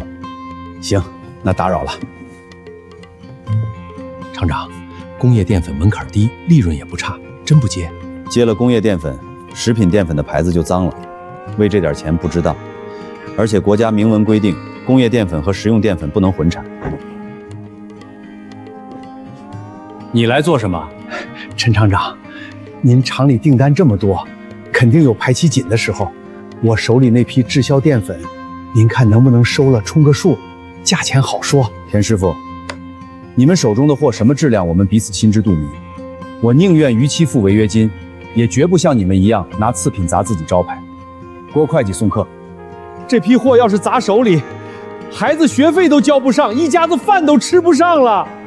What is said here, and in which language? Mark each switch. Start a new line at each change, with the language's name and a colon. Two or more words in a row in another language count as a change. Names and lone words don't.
Chinese: 行，那打擾了。廠長，工業澱粉門檻低，利潤也不差，真不接？接了工業澱粉，食品澱粉的牌子就髒了。 為這點錢不知道，而且國家明文規定，工業澱粉和食用澱粉不能混產。你来做什麼？陈厂长，您厂里订单这么多，肯定有排期紧的时候。我手里那批滞销澱粉，您看能不能收了充個數，價錢好說。田師傅，你們手中的貨什麼質量，我們彼此心知肚明。我寧願逾期付違約金，也絕不像你們一樣拿次品砸自己招牌。郭會計送客。這批貨要是砸手裡，孩子學費都交不上，一家子飯都吃不上了。